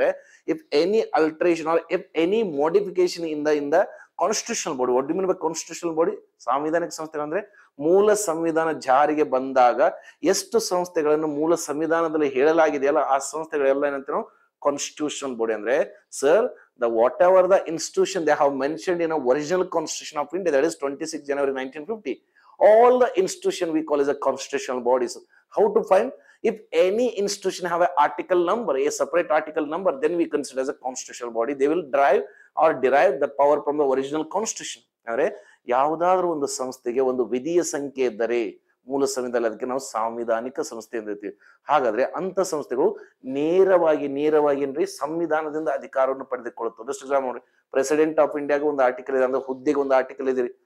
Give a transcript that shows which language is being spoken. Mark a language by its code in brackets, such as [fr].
[en] ಅಂದ್ರೆ if any alteration or if any modification in the constitutional body. What do mean by constitutional body? [kn] ಸಾಂವಿಧಾನಿಕ ಸಂಸ್ಥೆಗಳು ಅಂದ್ರೆ ಮೂಲ ಸಂವಿಧಾನ ಜಾರಿಗೆ ಬಂದಾಗ ಎಷ್ಟು ಸಂಸ್ಥೆಗಳನ್ನು ಮೂಲ ಸಂವಿಧಾನದಲ್ಲಿ ಹೇಳಲಾಗಿದೆಯಲ್ಲ ಆ ಸಂಸ್ಥೆಗಳೆಲ್ಲ ಏನಂತ ನಾವು ಕಾನ್ಸ್ಟಿಟ್ಯೂಷನಲ್ ಬಾಡಿ. ಅಂದ್ರೆ sir [en] the whatever the institution they have mentioned in a original constitution of India, that is 26 January 1950, all the institution we call as a constitutional bodies. How to find? If any institution have an article number, a separate article number, then we consider as a constitutional body. They will derive the power from the original constitution. [kn] ಅಂದ್ರೆ ಯಾವುದಾದ್ರೂ ಒಂದು ಸಂಸ್ಥೆಗೆ ಒಂದು ವಿಧಿಯ ಸಂಖ್ಯೆ ಇದ್ದರೆ ಮೂಲ ಸಂವಿಧಾನ, ಅದಕ್ಕೆ ನಾವು ಸಾಂವಿಧಾನಿಕ ಸಂಸ್ಥೆ ಅಂದಿರ್ತೀವಿ. ಹಾಗಾದ್ರೆ ಅಂತ ಸಂಸ್ಥೆಗಳು ನೇರವಾಗಿ ಏನ್ರಿ ಸಂವಿಧಾನದಿಂದ ಅಧಿಕಾರವನ್ನು ಪಡೆದುಕೊಳ್ಳುತ್ತದೆ. ಬೆಸ್ಟ್ ಎಕ್ಸಾಂಪಲ್ ನೋಡಿ, ಪ್ರೆಸಿಡೆಂಟ್ ಆಫ್ ಇಂಡಿಯಾಗೆ ಒಂದು ಆರ್ಟಿಕಲ್ ಇದೆ, ಅಂದ್ರೆ ಹುದ್ದೆಗೆ ಒಂದು ಆರ್ಟಿಕಲ್ ಇದೆ.